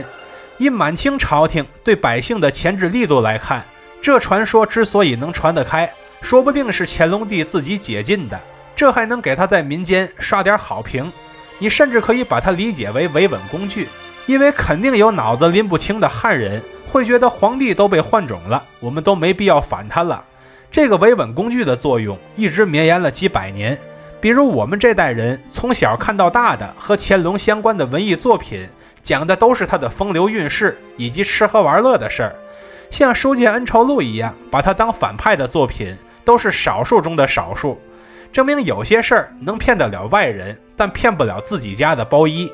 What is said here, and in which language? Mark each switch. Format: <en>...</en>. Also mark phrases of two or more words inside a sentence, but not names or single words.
<zh>以滿清朝廷對百姓的鉗制力度來看，這傳說之所以能傳得開，說不定是乾隆帝自己解禁的，這還能給他在民間刷點好評。你甚至可以把它理解為維穩工具，因為肯定有腦子拎不清的漢人會覺得皇帝都被換種了，我們都沒必要反他了。這個維穩工具的作用一直綿延了幾百年。比如我們這代人從小看到大的和乾隆相關的文藝作品，講的都是他的風流韻事以及吃喝玩樂的事兒。像《書劍恩仇錄》一樣把他當反派的作品，都是少數中的少數，證明有些事兒能騙得了外人， 但騙不了自己家的包衣。</zh>